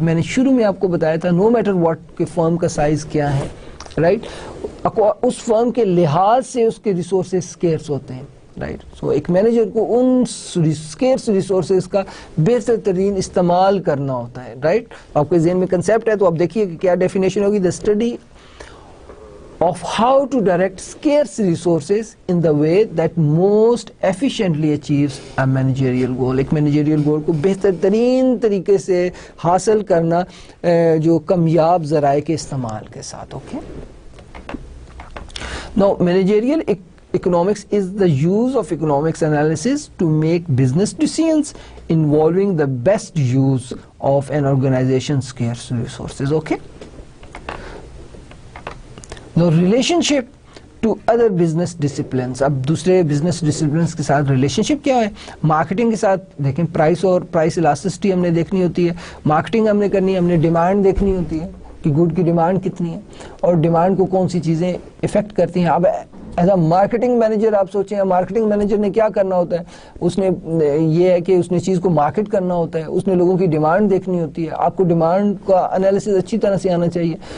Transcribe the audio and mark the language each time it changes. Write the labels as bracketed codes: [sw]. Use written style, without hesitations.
[ur] میں نے شروع میں آپ کو بتایا تھا [en] no matter what [ur] کہ فرم کا سائز کیا ہے, رائٹ, اس فرم کے لحاظ سے اس کے ریسورسز اسکیئرس ہوتے ہیں, رائٹ. سو ایک مینیجر کو ان اسکیئرس ریسورسز کا بہتر ترین استعمال کرنا ہوتا ہے, رائٹ. آپ کے ذہن میں کنسیپٹ ہے تو آپ دیکھیے کہ کیا ڈیفینیشن ہوگی. [en] The study of how to direct scarce resources in the way that most efficiently achieves a managerial goal. [ur] ایک managerial goal کو بہتر ترین طریقے سے حاصل کرنا جو کمیاب ذرائع کے استعمال کے ساتھ. [en] Okay. Now managerial economics is the use of economics analysis to make business decisions involving the best use of an organization's scarce resources. Okay. Now relationship to other business disciplines. [ur] اب دوسرے بزنس ڈسپلنس کے ساتھ relation شپ کیا ہے؟ Marketing کے ساتھ دیکھیں, price اور پرائس الاسٹسٹی ہم نے دیکھنی ہوتی ہے, مارکیٹنگ ہم نے کرنی ہے, ہم نے ڈیمانڈ دیکھنی ہوتی ہے کہ گڈ کی ڈیمانڈ کتنی ہے اور ڈیمانڈ کو کون سی چیزیں افیکٹ کرتی ہیں. اب [en] as a marketing manager [ur] آپ سوچیں, مارکیٹنگ مینیجر نے کیا کرنا ہوتا ہے, اس نے یہ ہے کہ اس نے چیز کو مارکیٹ کرنا ہوتا ہے, اس نے لوگوں کی ڈیمانڈ دیکھنی ہوتی ہے, آپ کو ڈیمانڈ کا انالیسس اچھی طرح سے آنا چاہیے.